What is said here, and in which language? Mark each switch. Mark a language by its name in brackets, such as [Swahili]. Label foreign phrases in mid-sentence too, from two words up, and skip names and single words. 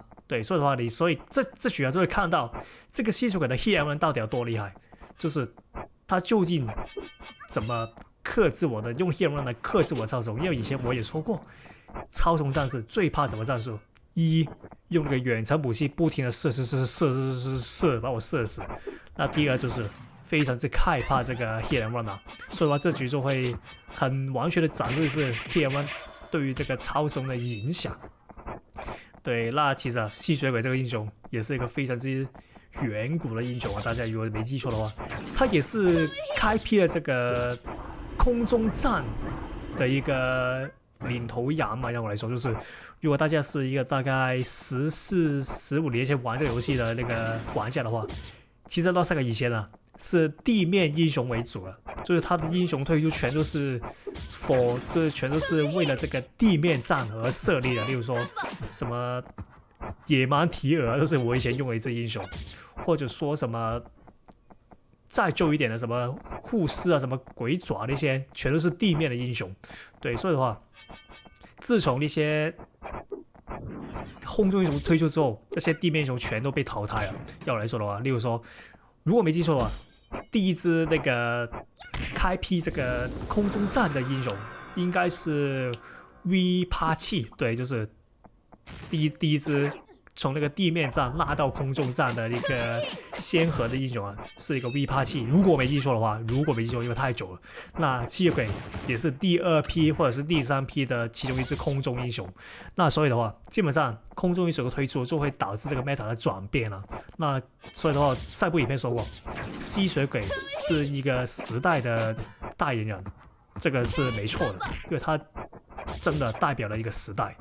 [Chinese] 对，所以的话，所以這局就會看到這個吸血鬼的 [English] Hit and Run [Chinese] 到底有多厲害，就是他究竟怎麼克制我的，用 [English] Hit and Run [Chinese] 来克制我的超松，因為以前我也說過，超松戰士最怕什麼戰術？一，用那個遠程武器不停的射，把我射死。那第二就是非常之害怕這個 [English] Hit and Run [Chinese] 啊，所以話這局就會很完全的展示是 [English] Hit and Run [Chinese] 對於這個超松的影響。對，那其實吸血鬼這個英雄也是一個非常之遠古的英雄啊，大家如果沒記錯的話，他也是開闢了這個空中戰的一個領頭羊嘛。讓我來說，就是如果大家是一個大概14、15年前玩這個遊戲的那個玩家的話，其實到這個以前啊，是地面英雄為主了，就是他的英雄推出全都是就是全都是為了這個地面戰而設立的，例如說什麼野蠻提爾都是我以前用的一隻英雄，或者說什麼再舊一點的什麼護士啊、什麼鬼爪那些，全都是地面的英雄。對，所以的話，自從那些空中英雄推出之後，這些地面英雄全都被淘汰了。要我來說的話，例如說，如果沒記錯的話，第一支那個開闢這個空中戰的英雄應該是 V87，對，就是第一支從那個地面戰拉到空中戰的一個先河的英雄啊，是一個 V87。如果沒記錯的話，因為太久了，那吸血鬼也是第2批或者是第3批的其中一支空中英雄。那所以的話，基本上空中英雄的推出就會導致這個 meta 的轉變了。那所以的話，賽部影片說過，吸血鬼是一個時代的代言人，這個是沒錯的，因為它真的代表了一個時代。